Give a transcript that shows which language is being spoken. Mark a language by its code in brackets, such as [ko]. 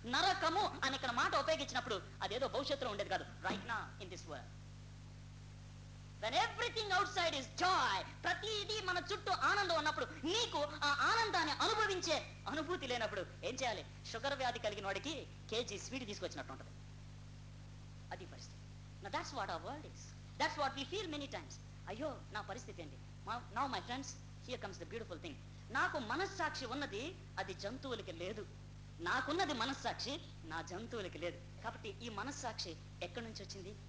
[te] నరకము అని ఇక్కడ మాట ఉపయోగించినప్పుడు అదేదో భవిష్యత్తులో ఉండేది కాదు, [en] Right now in this world. When everything outside is joy, [te] ప్రతిదీ మన చుట్టూ ఆనందం ఉన్నప్పుడు నీకు ఆ ఆనందాన్ని అనుభవించే అనుభూతి లేనప్పుడు ఏం చేయాలి? షుగర్ వ్యాధి కలిగిన వాడికి కేజీ స్వీట్ తీసుకొచ్చినట్టు ఉంటుంది. అది పరిస్థితి. [en] Now that's what our world is. That's what we feel many times. [te] అయ్యో నా పరిస్థితి ఏంటి? [en] Now my friends, here comes the beautiful thing. [te] నాకు మనస్సాక్షి ఉన్నది, అది జంతువులకి లేదు. నాకున్నది మనస్సాక్షి, నా జంతువులకి లేదు. కాబట్టి ఈ మనస్సాక్షి ఎక్కడి నుంచి వచ్చింది?